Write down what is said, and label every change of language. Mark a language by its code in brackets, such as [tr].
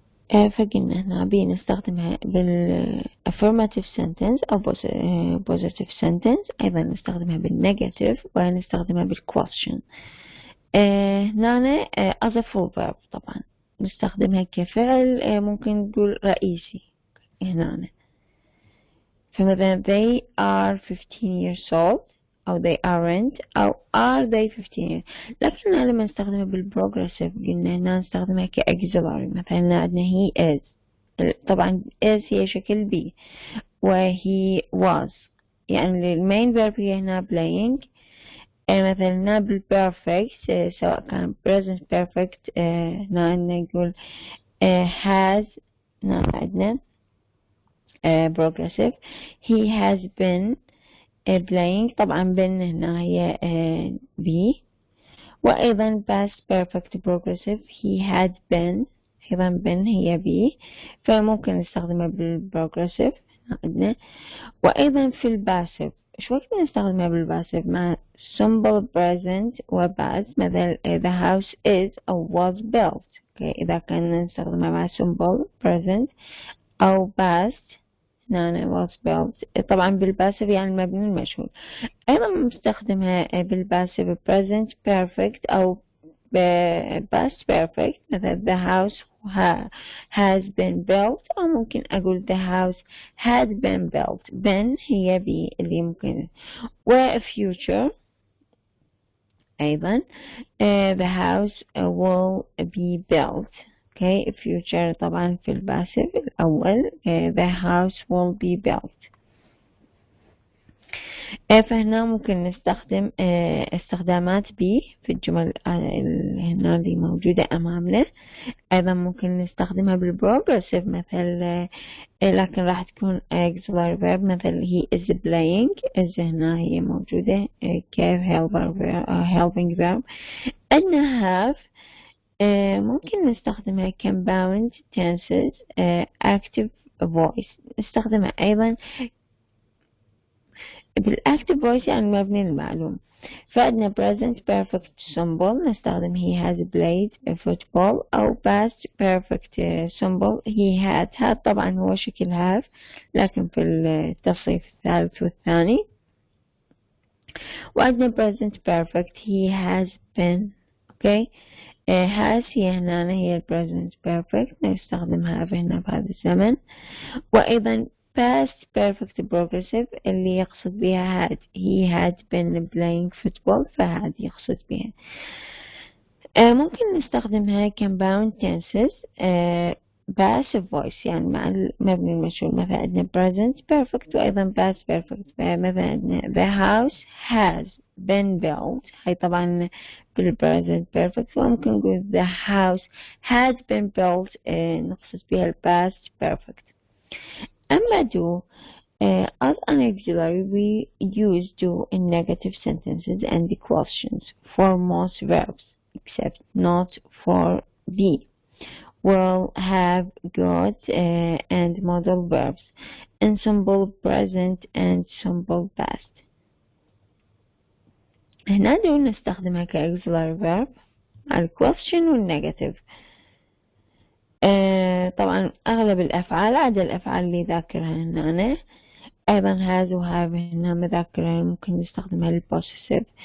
[ar] فقلنا هنا بنستخدمها affirmative sentence أو positive sentence، أيضا نستخدمها بالnegative، ونستخدمها بالquestion. هنا as a full verb طبعا نستخدمها كفعل ممكن نقول رئيسي هنا. [en] فمثلا they are 15 years old، أو they aren't، أو are they 15 years. [ar] لكن لما نستخدمها بالبروجريسيف قلنا هنا نستخدمها كأكسلري. مثلا عندنا he is، طبعا is هي شكل be، و he was، يعني المين verb هي هنا playing. مثلا هنا بالperfect سواء كان present perfect هنا نقول has. [en] هنا عندنا progressive he has been playing، طبعا been هنا هي be. [ar] وأيضا past perfect progressive [en] he had been، [ar] أيضا been هي be، فممكن نستخدمها بالبروجريسيف عندنا. وأيضا في الباسيف شو وقت نستخدمها بالباسيف؟ مع simple present و past، مثل [en] the house is [ar] أو was built. إذا كنا نستخدمها مع simple present أو past هنا was built، طبعا بالباسيف يعني المبني المجهول. أيضا نستخدمها بالباسيف [en] present perfect أو past perfect، مثل the house has been built، أو ممكن أقول the house had been built. [ar] been هي be اللي ممكن. [en] و future أيضا the house will be built. future طبعا في الباسيف الأول the house will be built. [ar] فهنا ممكن نستخدم استخدامات بي في الجمل هنا اللي موجودة أمامنا. أيضا ممكن نستخدمها بالبروجريسيف، مثل لكن راح تكون auxiliary verb، مثل [en] he is playing. [ar] is هنا هي موجودة كيف helping verb. عندنا have ممكن نستخدمها compound tenses active voice، نستخدمها أيضا بالactive voice يعني مبني المعلوم. فعندنا present perfect simple نستخدم [en] he has played football، [ar] أو past perfect simple he had طبعا هو شكل have لكن في التصريف الثالث والثاني. [en] وعندنا present perfect he has been. [ar] okay has هي هنا هي present perfect نستخدمها هنا في هذا الزمن. [en] وأيضا past perfect progressive اللي يقصد بها had he had been playing football [ar] فهذه يقصد بها. ممكن نستخدمها compound tenses passive voice يعني مع المبني المجهول. [en] مثلا عندنا present perfect وأيضا past perfect. [ar] فمثلا عندنا [en] the house has been built هي طبعا بال present perfect. وممكن نقول the house had been built نقصد بها ال past perfect. أما do as an auxiliary we use do in negative sentences and questions for most verbs except not for be, will, have, got and modal verbs in simple present and simple past. [ar] هنا do نستخدمها كauxiliary verb على question والنيجاتيف. طبعا أغلب الأفعال عدا الأفعال اللي ذاكرها هنا. أيضا has و have هنا مذاكرها ممكن نستخدمها للبوسيسيف.